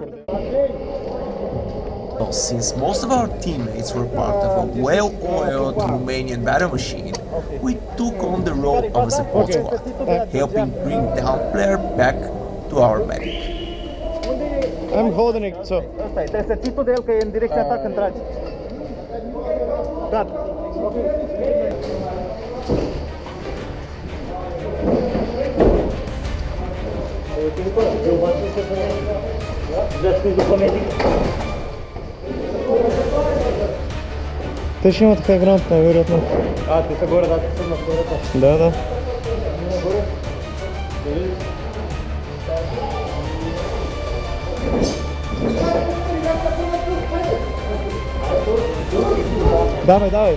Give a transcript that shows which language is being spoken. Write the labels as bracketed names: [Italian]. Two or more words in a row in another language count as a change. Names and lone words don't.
[English] Since most of our teammates were part of a well-oiled Romanian battle machine, we took on the role of a support squad, helping bring down player back to our medic. I'm holding it, so... [Romanian] Trebuie să ții tu de el, că e în direcția ta când tragi. Gata. [Russian] Ты еще такая грамотная, вероятно. А, ты с города, ты с города. Да, да. Давай, давай.